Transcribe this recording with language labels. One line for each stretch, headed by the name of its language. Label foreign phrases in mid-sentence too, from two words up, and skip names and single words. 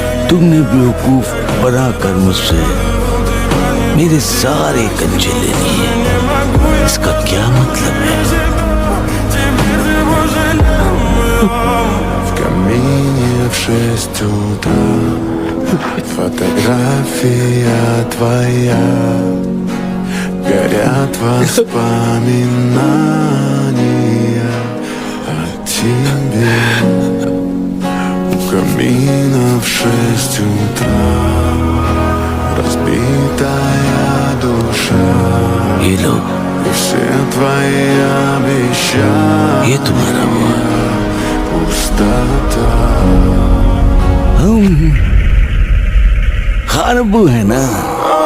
Hindi: तुमने बेवकूफ बनाकर मुझसे मेरे सारे कंचे ले लिए। इसका क्या मतलब है?
Russian: В камине в 6 утра фотография твоя. Горят воспоминания о тебе. У камина в 6 утра разбитая душа.
Hindi: ये लो,
Russian: И все твои обещания
Hindi: ये तुम्हारा हुआ।
Russian: пустота.
Hindi: हम खानबू है ना।